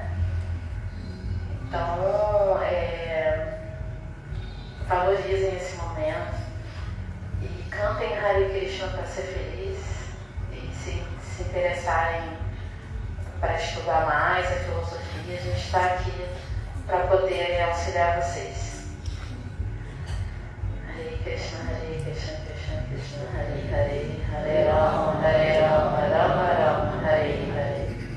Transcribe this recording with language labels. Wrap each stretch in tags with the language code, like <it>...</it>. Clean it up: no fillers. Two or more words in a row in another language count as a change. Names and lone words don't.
<pt>Então, valorizem esse momento e cantem Hare Krishna para ser feliz, e se interessarem para estudar mais a filosofia, a gente está aqui para poder auxiliar vocês.</pt> <sa>Hare Krishna, Krishna Krishna, Hare Hare, Hare Rama, Rama Rama, Hare Hare.</sa>